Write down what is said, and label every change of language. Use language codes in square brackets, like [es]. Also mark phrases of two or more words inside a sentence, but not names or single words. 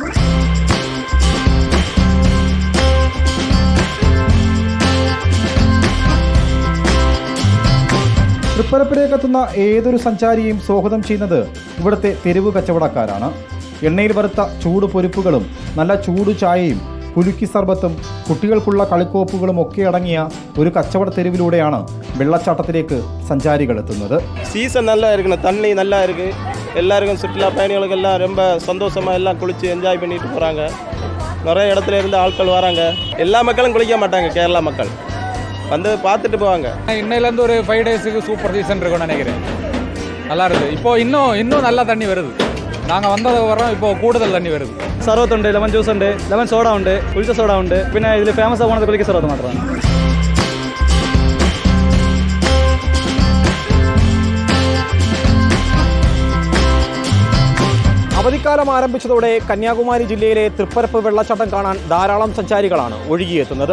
[ml] തൃപ്പരപ്പിലേക്കെത്തുന്ന ഏതൊരു സഞ്ചാരിയെയും സ്വാഗതം ചെയ്യുന്നത് ഇവിടുത്തെ തെരുവ് കച്ചവടക്കാരാണ്. എണ്ണയിൽ വറുത്ത ചൂട് പൊരിപ്പുകളും നല്ല ചൂട് ചായയും കുലുക്കി സർബത്തും കുട്ടികൾക്കുള്ള കളിക്കോപ്പുകളും ഒക്കെ അടങ്ങിയ ഒരു കച്ചവട തെരുവിലൂടെയാണ് വെള്ളച്ചാട്ടത്തിലേക്ക് സഞ്ചാരികൾ എത്തുന്നത്. [ta] സീസൺ நல்லா இருக்கு, தண்ணி நல்லா இருக்கு. எல்லாருக்கும் சுற்றுலா பயணிகளுக்கு எல்லாம் ரொம்ப சந்தோஷமா எல்லாம் குளிச்சு என்ஜாய் பண்ணிட்டு போறாங்க. நிறைய இடத்துல இருந்து ஆட்கள் வராங்க. எல்லா மக்களும் குளிக்க மாட்டாங்க, கேரளா மக்கள் வந்து பார்த்துட்டு போவாங்க. இன்னையிலேருந்து ஒரு 5 டேஸுக்கு [en] super season [ta] இருக்கும்னு நினைக்கிறேன். நல்லா இருக்குது. இப்போ இன்னும் நல்லா தண்ணி வருது. நாங்கள் வந்தது வரோம், இப்போ கூடுதல் தண்ணி வருது. [ml] സർവത്തുണ്ട്, [en] lemon juice [ml] ഉണ്ട്, [en] lemon soda [ml] ഉണ്ട്, കുളിച്ച സോഡ ഉണ്ട്. പിന്നെ ഇതിൽ ഫേമസ് ആവുന്നത് കുളിക്ക സർവത്ത് മാത്രമാണ്. അവധിക്കാലം ആരംഭിച്ചതോടെ കന്യാകുമാരി ജില്ലയിലെ തൃപ്പരപ്പ് വെള്ളച്ചാട്ടം കാണാൻ ധാരാളം സഞ്ചാരികളാണ് ഒഴുകിയെത്തുന്നത്.